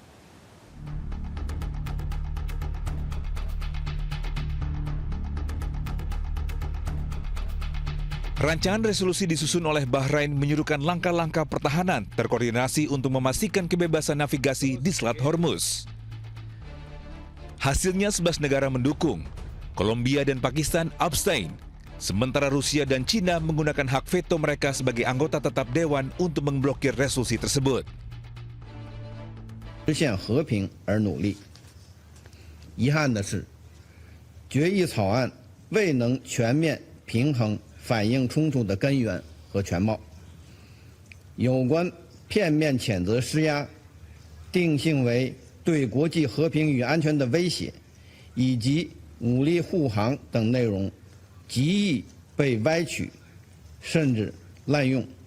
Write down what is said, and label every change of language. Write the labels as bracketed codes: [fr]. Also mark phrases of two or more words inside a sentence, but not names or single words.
[id] Rancangan resolusi disusun oleh Bahrain menyerukan langkah-langkah pertahanan terkoordinasi untuk memastikan kebebasan navigasi di Selat Hormuz. Hasilnya 11 negara mendukung, Kolombia dan Pakistan abstain, sementara Rusia dan China menggunakan hak veto mereka sebagai anggota tetap Dewan untuk memblokir resolusi tersebut. [zh] 实现和平而努力。遗憾的是，决议草案未能全面平衡反映冲突的根源和全貌。有关片面谴责施压，定性为对国际和平与安全的威胁，以及武力护航等内容，极易被歪曲，甚至滥用。